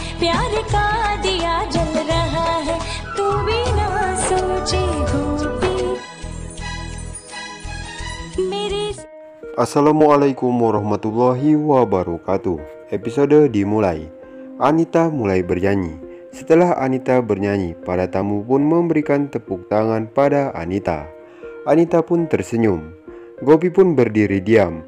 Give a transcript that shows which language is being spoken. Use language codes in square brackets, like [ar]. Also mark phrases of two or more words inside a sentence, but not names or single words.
[hi] प्यार का दिया जल रहा है तू बिना सोचे गोपी मेरे। [ar] السلام عليكم ورحمة الله وبركاته. [id] Episode dimulai. Anita mulai bernyanyi. Setelah Anita bernyanyi, para tamu pun memberikan tepuk tangan pada Anita. Anita pun tersenyum. Gopi pun berdiri diam.